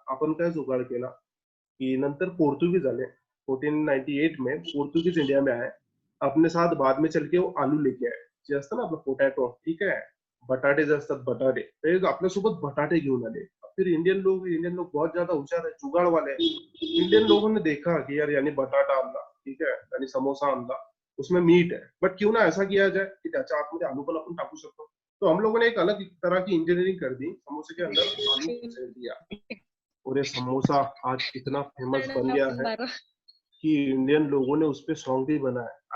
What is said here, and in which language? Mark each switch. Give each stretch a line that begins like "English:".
Marathi: आपण काय जुगाड केला की नंतर पोर्तुगीज आले.
Hindi: 1498 में पोर्तुगीज इंडिया में आए. अपने साथ बाद में चल के वो आलू लेके आए,
Marathi: जे असतं ना आपलं पोटॅटो, ठीक आहे, बटाटे जे असतात बटाटे, ते आपल्यासोबत बटाटे घेऊन आले.
Hindi: फिर इंडियन लोग बहुत ज्यादा होशियार है, जुगाड़ वाले हैं. इंडियन लोगों ने देखा कि यार
Marathi: यानी बटाटा आणला, ठीक आहे, यानी समोसा आणला,
Hindi: उसमें मीट है, बट क्यों ना ऐसा किया जाए कि
Marathi: त्याच्या आतमध्ये आलू पण आपण टाकू शकतो.
Hindi: तो हम लोगों ने एक अलग तरह की इंजीनियरिंग कर दी, समोसे के अंदर आलू घुसेड़ दिया, और ये समोसा आज इतना फेमस बन गया है कि इंडियन लोगों ने उस पे सॉन्ग भी बनाया.